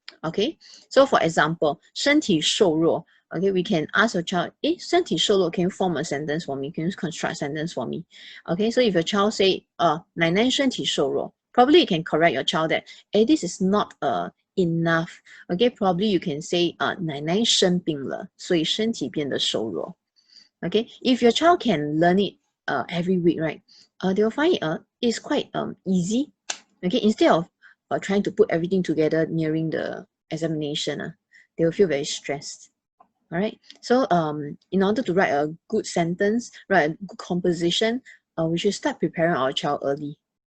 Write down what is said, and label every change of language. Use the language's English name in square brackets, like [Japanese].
[English] Okay, so for example, 身体瘦弱. Okay, we can ask a child, 身体瘦弱, can you form a sentence for me? Can you construct a sentence for me? Okay, so if your child say, [Chinese] 奶奶身体瘦弱, [English] probably you can correct your child that, this is not enough. Okay, probably you can say, [Chinese] 奶奶生病了, 所以身体变得瘦弱. [English] Okay, if your child can learn it every week, right, they will find it is quite easy. Okay, instead of trying to put everything together nearing the examination, they will feel very stressed. All right, so in order to write a good sentence, write a good composition, we should start preparing our child early.